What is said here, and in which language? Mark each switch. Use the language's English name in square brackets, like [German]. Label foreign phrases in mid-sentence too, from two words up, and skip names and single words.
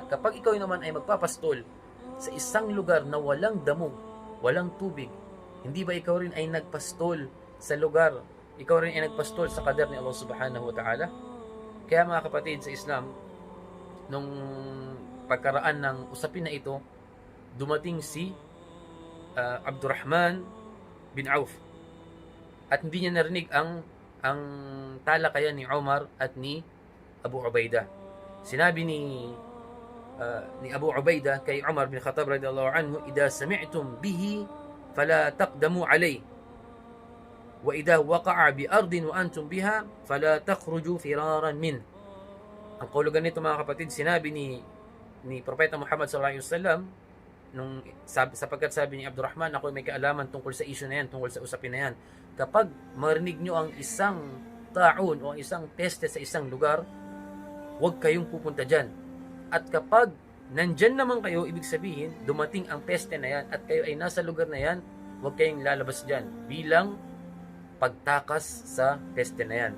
[Filipino] At kapag ikaw naman ay magpapastol sa isang lugar na walang damo, walang tubig, hindi ba ikaw rin ay nagpastol sa lugar, ikaw rin ay nagpastol sa qadar ni Allah [Arabic] سبحانه وتعالى? [Filipino] Kaya mga kapatid sa Islam, nung pagkaraan ng usapin na ito, dumating si Abdurrahman bin Auf, at hindi niya narinig ang talakayan ni Umar at ni Abu Ubaidah. Sinabi ni Abu Ubaidah kay Umar bin Khattab [Arabic] رضي الله عنه، إذا سمعتم به فلا تقدموا عليه، وإذا وقع بأرض وأنتم بها فلا تخرجوا فرارا منه." [Filipino] Ang kahulugan nito mga kapatid, sinabi ni Propeta Muhammad [Arabic] صلى الله عليه وسلم [Filipino] sapagkat sabi ni Abdurrahman, ako may kaalaman tungkol sa issue na yan, tungkol sa usapin na yan. Kapag marinig nyo ang isang taon o ang isang peste sa isang lugar, huwag kayong pupunta dyan. At kapag nandyan naman kayo, ibig sabihin, dumating ang peste na yan at kayo ay nasa lugar na yan, huwag kayong lalabas dyan bilang pagtakas sa peste na yan.